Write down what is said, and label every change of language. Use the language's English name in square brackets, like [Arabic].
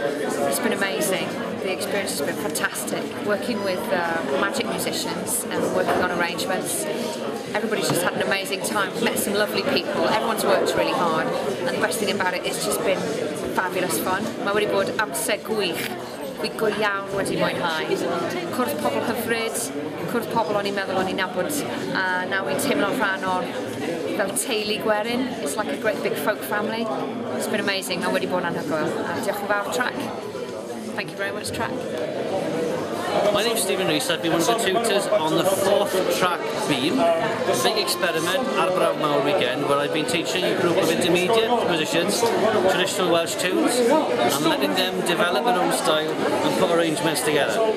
[English] It's been amazing. The experience has been fantastic. Working with magic musicians and working on arrangements. Everybody's just had an amazing time. Met some lovely people. Everyone's worked really hard. And the best thing about it, it's just been fabulous fun. [Welsh] Mae wedi bod amser gwych. Fi go iawn wedi mwynhau. Cwrdd pobl hyfryd, cwrdd pobl o'n i'n meddwl o'n i'n nabod, a nawr i'n teimlo'n rhan o'r fel teulu gwerin. [English] It's like a great big folk family. It's been amazing, [Welsh] a wedi bod yn anhygoel. A diolch yn fawr trac. [English] Thank you very much, trac. My name's Stephen Rees. I've been one of the tutors on the 4th track beam, a big experiment, Arbrawf Mawr weekend, where I've been teaching a group of intermediate musicians traditional Welsh tunes and letting them develop their own style and put arrangements together.